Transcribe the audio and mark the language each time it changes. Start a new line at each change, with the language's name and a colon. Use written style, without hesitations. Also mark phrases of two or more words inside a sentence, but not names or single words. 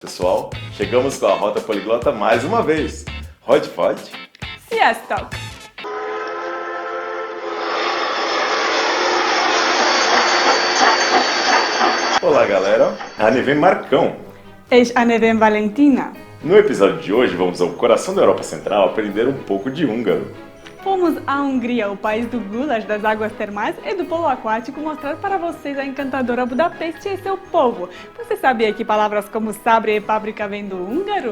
Portuguese: Pessoal, chegamos com a Rota Poliglota mais uma vez. Pode?
Hungarian: Sziasztok!
Portuguese: Olá galera,
Hungarian: a nevém Marcão. És a nevém Valentina.
Portuguese: No episódio de hoje vamos ao coração da Europa Central aprender um pouco de húngaro. Fomos à Hungria, o país do gulas, das águas termais e do polo aquático, mostrar para vocês a encantadora Budapeste e seu povo. Você sabia que palavras como sabre e páprica vêm do húngaro?